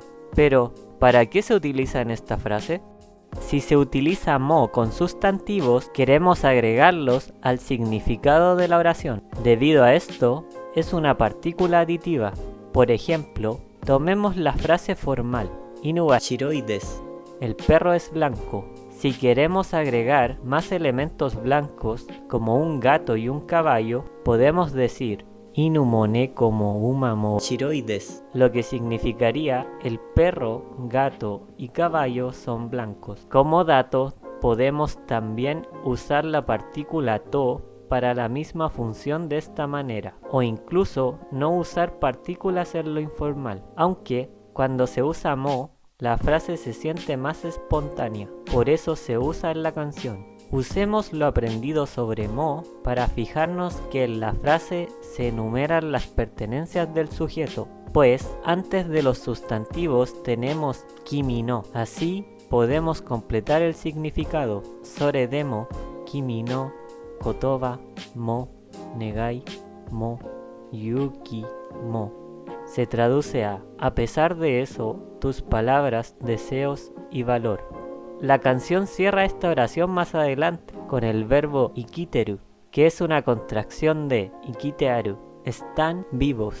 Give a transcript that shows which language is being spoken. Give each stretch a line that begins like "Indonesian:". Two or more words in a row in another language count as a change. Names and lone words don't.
Spanish: Pero, ¿para qué se utiliza en esta frase? Si se utiliza mo con sustantivos, queremos agregarlos al significado de la oración. Debido a esto, es una partícula aditiva. Por ejemplo, tomemos la frase formal,
Japanese: 犬は白いです.
Spanish: El perro es blanco. Si queremos agregar más elementos blancos, como un gato y un caballo, podemos decir
Japanese: 犬も猫も馬も白いです,
Spanish: lo que significaría el perro, gato y caballo son blancos. Como dato, podemos también usar la partícula to para la misma función de esta manera, o incluso no usar partículas en lo informal, aunque cuando se usa mo, la frase se siente más espontánea, por eso se usa en la canción. Usemos lo aprendido sobre mo para fijarnos que en la frase se enumeran las pertenencias del sujeto, pues antes de los sustantivos tenemos
Japanese: 君の.
Spanish: Así podemos completar el significado.
Japanese: それでも、君の、言葉, も、願い、も、勇気、も.
Spanish: Se traduce a pesar de eso, tus palabras, deseos y valor. La canción cierra esta oración más adelante con el verbo ikiteru, que es una contracción de ikitearu, están vivos.